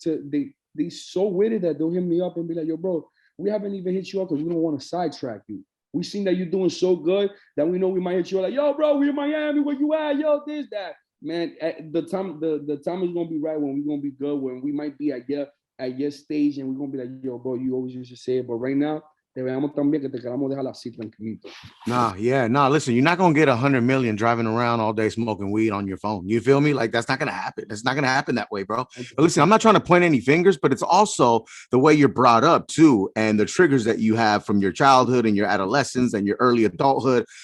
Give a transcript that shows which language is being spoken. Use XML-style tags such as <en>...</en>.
<en>They so with it that they'll hit me up and be like, yo, bro, we haven't even hit you up because we don't want to sidetrack you. We seen that you're doing so good that we know we might hit you up like, yo, bro, we in Miami, where you at? Yo, this, that. Man, at the time is gonna be right when we're gonna be good, when we might be at your stage and we're gonna be like, yo, bro, you always used to say it. But right now,</en> <es>te veamos también, que te queramos dejar así tranquilito.</es> <en>Nah, listen, you're not gonna get 100 million driving around all day smoking weed on your phone. You feel me? Like that's not gonna happen. It's not gonna happen that way, bro. But listen, I'm not trying to point any fingers, but it's also the way you're brought up too, and the triggers that you have from your childhood and your adolescence and your early adulthood.</en>